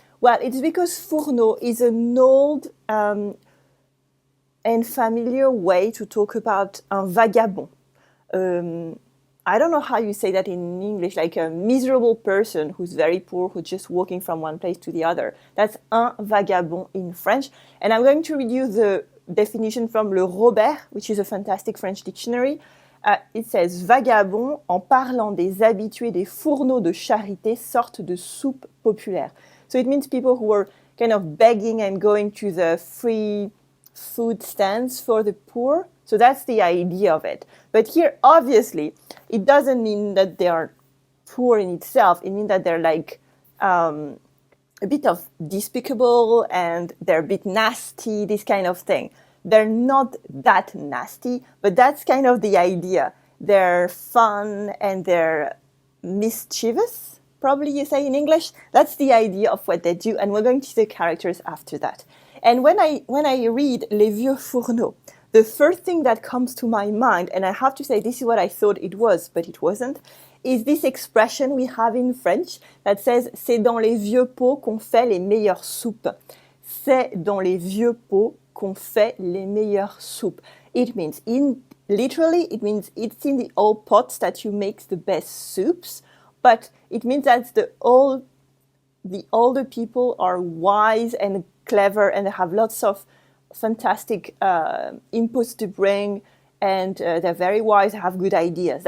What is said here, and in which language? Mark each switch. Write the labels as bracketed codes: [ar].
[en] Well, it's because Fourneaux is an old and familiar way to talk about un vagabond. I don't know how you say that in English, like a miserable person who's very poor, who's just walking from one place to the other. That's un vagabond in French. And I'm going to read you the definition from Le Robert, which is a fantastic French dictionary. It says, [fr] vagabond, en parlant des habitués des fourneaux de charité, sorte de soupe populaire. [en] So it means people who are kind of begging and going to the free food stands for the poor. So that's the idea of it. But here, obviously, it doesn't mean that they are poor in itself. It means that they're like a bit of despicable and they're a bit nasty, this kind of thing. They're not that nasty, but that's kind of the idea. They're fun and they're mischievous, probably you say in English. That's the idea of what they do, and we're going to see the characters after that. And when I read Les Vieux Fourneaux, the first thing that comes to my mind, and I have to say this is what I thought it was, but it wasn't, is this expression we have in French that says « [fr] C'est dans les vieux pots qu'on fait les meilleures soupes ». C'est dans les vieux pots qu'on fait les meilleures soupes. [en] It means, literally, it means it's in the old pots that you make the best soups, but it means that the older people are wise and clever and they have lots of fantastic inputs to bring, and they're very wise, have good ideas.